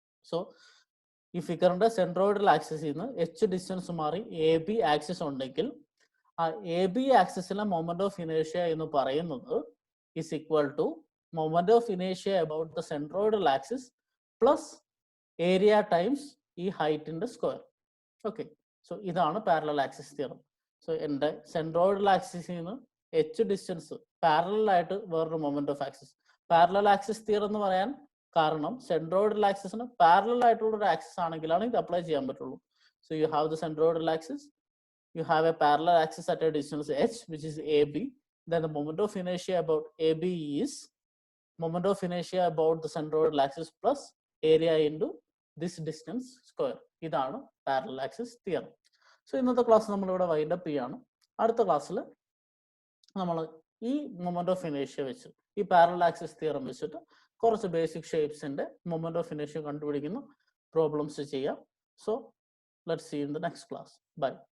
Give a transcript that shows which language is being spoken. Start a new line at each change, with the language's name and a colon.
Malayalam: So ഈ ഫിഗറിന്റെ centroidal ആക്സിസിൽ നിന്ന് h ഡിസ്റ്റൻസ് മാറി AB ആക്സിസ് ഉണ്ടെങ്കിൽ ആ AB ആക്സിസിലെ മൊമെന്റ് ഓഫ് ഇനേഷ്യ എന്ന് പറയുന്നത് is equal to moment of ഇനേഷ്യ about the centroidal axis plus area times ഈ ഹൈറ്റിന്റെ സ്ക്വയർ. ഓക്കെ, സോ ഇതാണ് പാരലൽ ആക്സിസ് തിയറം. സോ എൻ്റെ സെൻട്രോയിഡൽ ആക്സിസിൽ നിന്ന് h ഡിസ്റ്റൻസ് പാരലൽ ആയിട്ട് വേറൊരു moment of axis. Parallel axis theorem എന്ന് പറയാൻ കാരണം സെൻട്രോയിഡൽ ആക്സിസിന് പാരലൽ ആയിട്ടുള്ള ഒരു ആക്സിസ് ആണെങ്കിലാണ് ഇത് അപ്ലൈ ചെയ്യാൻ പറ്റുള്ളൂ.
English: So you have the centroidal axis, you have a parallel axis at a distance h, which is AB. Then the moment of inertia about AB is moment of inertia about the centroidal axis plus area into this distance square.
Malayalam: ഇതാണ് parallel axis theorem. So ഇന്നത്തെ class നമ്മളിവിടെ wind up ചെയ്യാണ്. അടുത്ത ക്ലാസ്സിൽ നമ്മൾ ഈ moment of ഇനേഷ്യ വെച്ച് ഈ പാരലൽ ആക്സിസ് തിയറം വെച്ചിട്ട് കുറച്ച് ബേസിക് ഷേപ്സിന്റെ മൊമെന്റ് ഓഫ് ഇനേഷ്യ കണ്ടുപിടിക്കുന്ന പ്രോബ്ലംസ് ചെയ്യാം.
English: So let's see in the next class. By.